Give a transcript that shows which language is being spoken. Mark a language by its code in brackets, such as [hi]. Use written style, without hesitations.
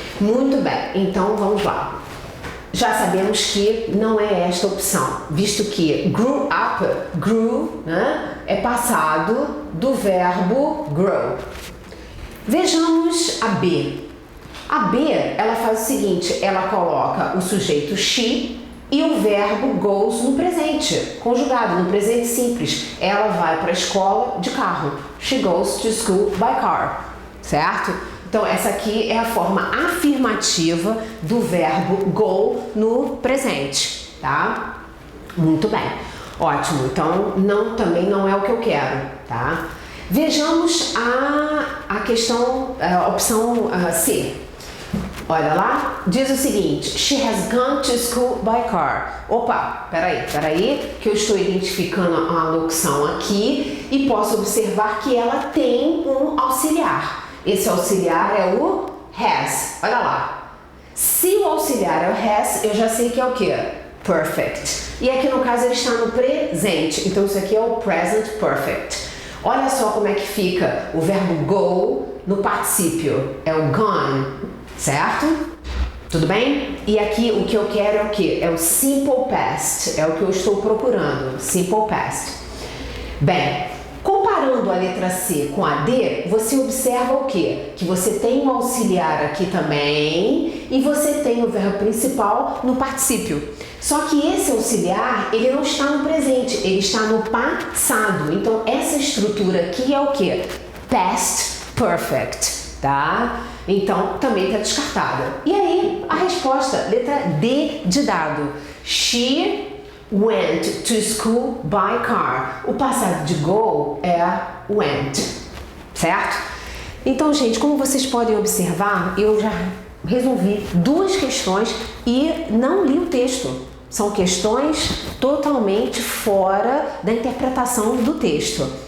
[pt] Muito bem, então vamos lá. Já sabemos que não é esta opção, visto que grew up, grew, né, é passado do verbo grow. Vejamos a B. A B, ela faz o seguinte, ela coloca o sujeito she e o verbo goes no presente, conjugado, no presente simples. Ela vai para a escola de carro. [en] She goes to school by car, certo? [pt] Então, essa aqui é a forma afirmativa do verbo go no presente, tá? Muito bem. Ótimo. Então, também não é o que eu quero, tá? Vejamos a questão, a opção C. Olha lá, diz o seguinte, [en] she has gone to school by car. [pt] Opa, peraí, que eu estou identificando a locução aqui e posso observar que ela tem um auxiliar. Esse auxiliar é o has, olha lá. Se o auxiliar é o has, eu já sei que é o quê? Perfect. E aqui no caso ele está no presente, então isso aqui é o present perfect. Olha só como é que fica o verbo go no particípio, é o gone, certo? Tudo bem? E aqui o que eu quero é o quê? É o simple past, é o que eu estou procurando, simple past. Bem, comparando a letra C com a D, você observa o quê? Que você tem um auxiliar aqui também e você tem o verbo principal no particípio. Só que esse auxiliar, ele não está no presente, ele está no passado. Então, essa estrutura aqui é o quê? Past perfect, tá? Então, também está descartada. E aí, a resposta, letra D de dado. [en] She went to school by car. [pt] O passado de go é went, certo? Então, gente, como vocês podem observar, eu já resolvi duas questões e não li o texto. São questões totalmente fora da interpretação do texto.